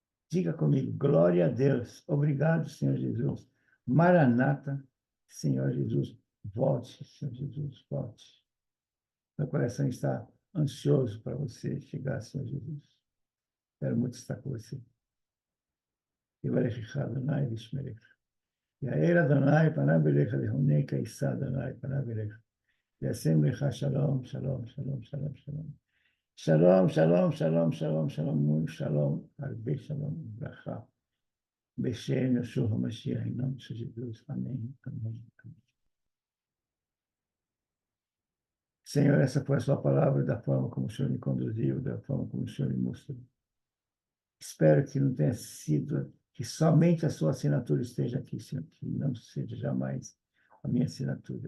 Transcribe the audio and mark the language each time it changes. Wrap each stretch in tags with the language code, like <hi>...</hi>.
<pt>Diga comigo, glória a Deus. Obrigado, Senhor Jesus. Maranata, Senhor Jesus. Volte, Senhor Jesus, volte. Meu coração está ansioso para você chegar, Senhor Jesus. Quero muito estar com você.</pt> <he>יברך אדוני וישמרך. יאר אדוני פניו אליך להונק יישא אדוני פניו אליך. וישם לך שלום, שלום, שלום, שלום, שלום. שלום, שלום, שלום, שלום, שלום, שלום, הרבה שלום וברכה. בשם ישוע המשיח,</he> <pt>em nome de Jesus. Amém, amém, amém. Senhor, essa foi a sua palavra, da forma como o Senhor me conduziu, da forma como o Senhor me mostrou. Espero que não tenha sido, que somente a sua assinatura esteja aqui, Senhor, que não seja jamais a minha assinatura.</pt>